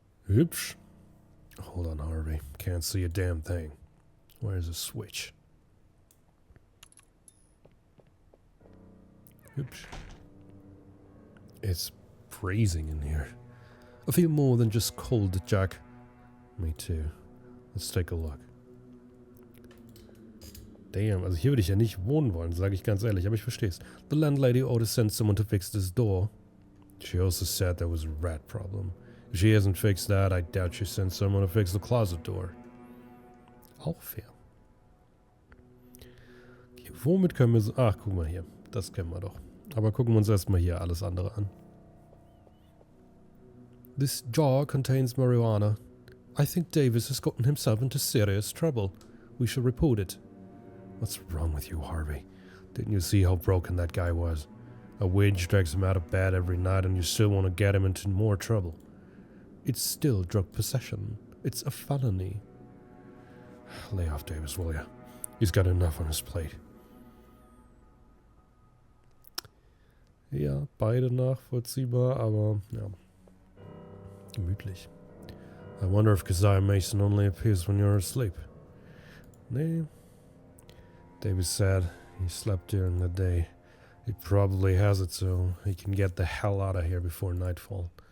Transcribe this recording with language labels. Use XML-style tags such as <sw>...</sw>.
<en>Oops. Hold on, Harvey. Can't see a damn thing. Where's the switch? Oops. It's freezing in here. I feel more than just cold, Jack. Me too. Let's take a look.</en> <de>Damn, also hier würde ich ja nicht wohnen wollen, sage ich ganz ehrlich, aber ich verstehe es.</de> <en>The landlady ought to send someone to fix this door. She also said there was a rat problem. If she hasn't fixed that, I doubt she sent someone to fix the closet door.</en> <de>Auch fair. Okay, womit können wir so... Ach, guck mal hier. Das kennen wir doch. Aber gucken wir uns erstmal hier alles andere an.</de> <en>This jar contains marijuana. I think Davis has gotten himself into serious trouble. We should report it. What's wrong with you, Harvey? Didn't you see how broken that guy was? A witch drags him out of bed every night and you still want to get him into more trouble. It's still drug possession. It's a felony. Lay off Davis, will ya? He's got enough on his plate.</en> <de>Ja, beide nachvollziehbar, aber ja. Gemütlich.</de> <en>I wonder if Keziah Mason only appears when you're asleep.</en> <de>Nee.</de> <en>Davis said he slept during the day. He probably has it so he can get the hell out of here before nightfall.</en>